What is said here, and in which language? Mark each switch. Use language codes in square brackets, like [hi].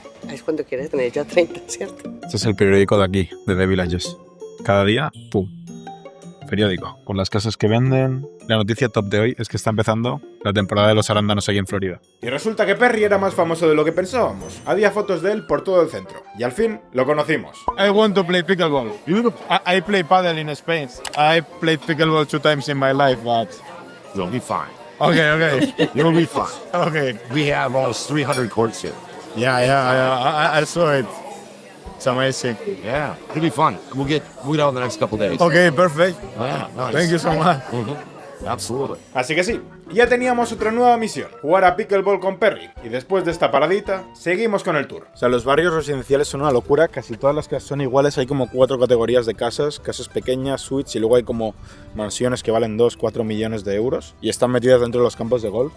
[es] Es cuando quieres tener ya 30, ¿cierto? Este es el periódico de aquí, de The Villages. Cada día, ¡pum! Periódico, con las casas que venden. La noticia top de hoy es que está empezando la temporada de los arándanos aquí en Florida. Y resulta que Perry era más famoso de lo que pensábamos. Había fotos de él por todo el centro. Y al fin lo conocimos. [en] I want to play pickleball. I play paddle in Spain. I played pickleball 2 times in my life, but You'll be fine. Okay. You'll be fine. Okay. We have almost 300 courts here. Yeah. I saw it. It's amazing. Yeah, it'll be fun. We'll get out in the next couple days. Okay, perfect. Yeah, nice. Thank you so much. Absolutely. [es] Así que sí, ya teníamos otra nueva misión, jugar a pickleball con Perry. Y después de esta paradita, seguimos con el tour. O sea, los barrios residenciales son una locura, casi todas las casas son iguales, hay como 4 categorías de casas, casas pequeñas, suites, y luego hay como mansiones que valen 2-4 millones de euros y están metidas dentro de los campos de golf.